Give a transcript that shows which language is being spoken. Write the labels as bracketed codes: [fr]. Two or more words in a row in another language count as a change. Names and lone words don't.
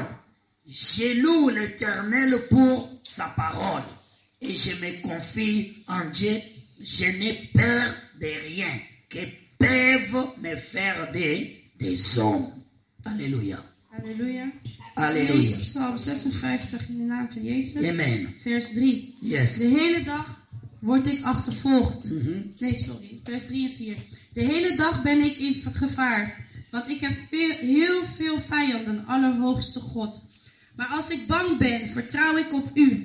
[fr] Je loue l'Éternel pour sa parole et je me confie en Dieu. Je n'ai peur de rien que peuvent me faire des hommes. Alléluia. [nl] Halleluja. [fr] Alléluia. [nl] Psalm 56 in de naam van Jezus. Amen. Vers 3. [en] Yes. [nl] De hele dag word ik achtervolgd. Mhm. Nee, sorry. Vers 3 en 4. De hele dag ben ik in gevaar. Want ik heb heel veel vijanden, Allerhoogste God. Maar als ik bang ben, vertrouw ik op u.